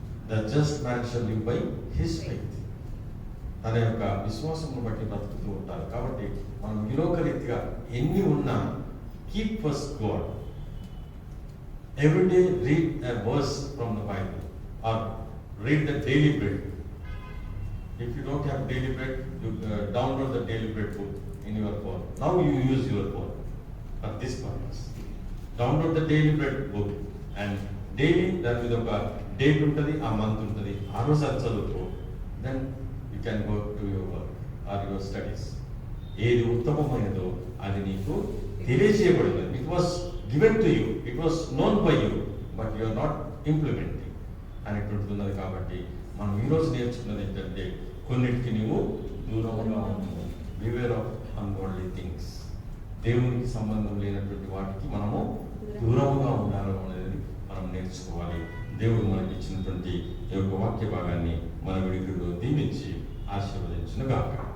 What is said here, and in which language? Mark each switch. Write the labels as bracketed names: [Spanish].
[English] The just man shall live by his faith. [Telugu] తన యొక్క విశ్వాసమును బట్టి బ్రతుకుతూ ఉంటారు. కాబట్టి మనం విలోక రీతిగా ఎన్ని ఉన్నా [English] Keep first God. Every day read a verse from the Bible or read the daily bread. If you don't have daily bread, you download the daily bread book in your phone. Now you use your phone for this purpose. Download the daily bread book and daily [Telugu] దాని మీద ఒక date ఉంటుంది, ఆ month ఉంటుంది, ఆ రోజు అది చదువుతూ [English] then you can go to your work or your studies. [Telugu] ఏది ఉత్తమమైనదో అది నీకు తెలియజేయబడింది. [English] It was given to you, it was known by you, but you are not implementing అనేటువంటిది. [Telugu] కాబట్టి మనం ఈరోజు నేర్చుకున్నది ఏంటంటే, కొన్నిటికి నీవు దూరంగా ఉన్నావు. [English] Beware of unworldly things. [Telugu] దేవునికి సంబంధం లేనటువంటి వాటికి మనము దూరంగా ఉండాలి అనేది మనం నేర్చుకోవాలి. దేవుడు మనకి ఇచ్చినటువంటి ఈ యొక్క వాక్య భాగాన్ని మన విడికిలో దీవించి ఆశీర్వదించును గాక.